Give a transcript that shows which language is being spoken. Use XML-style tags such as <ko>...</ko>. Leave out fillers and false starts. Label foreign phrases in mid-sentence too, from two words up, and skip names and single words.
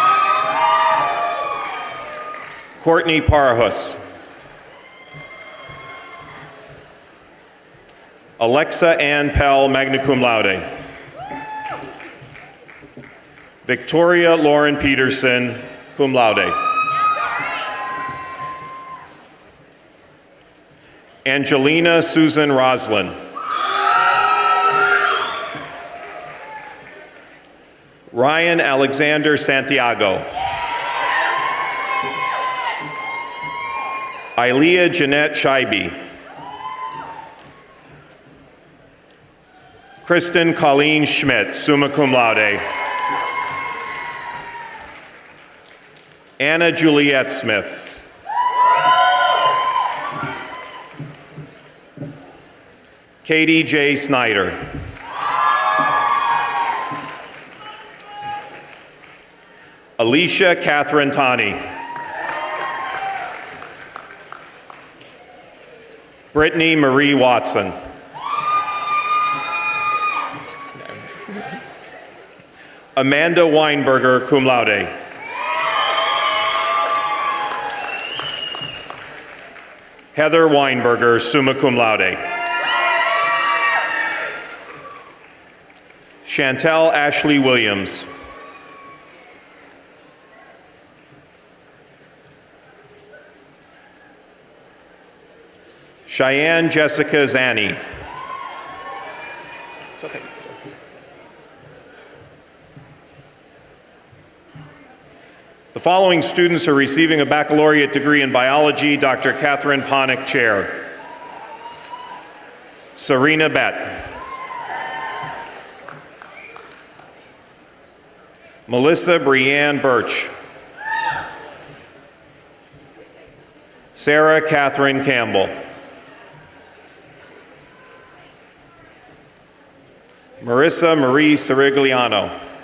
<en>Courtney Parahus. Alexa Ann Pell,</en> <la>magna cum laude.</la> <en>Victoria Lauren Peterson,</en> <la>cum laude.</la> <en>Angelina Susan Roslin. Ryan Alexander Santiago. Ilea Jeanette Scheibe. Kristen Colleen Schmidt,</en> <la>summa cum laude.</la> <en>Anna Juliette Smith. Katie J. Snyder. Alicia Catherine Tani. Brittany Marie Watson. Amanda Weinberger,</en> <la>cum laude.</la> <en>Heather Weinberger,</en> <la>summa cum laude.</la> <en>Chantel Ashley Williams. Cheyenne Jessica Zanni. It's okay. The following students are receiving a baccalaureate degree in biology. Dr. Catherine Ponick, Chair. Serena Bett. Melissa Brianne Birch. Sarah Catherine Campbell. Marissa Marie Sirigliano.</en>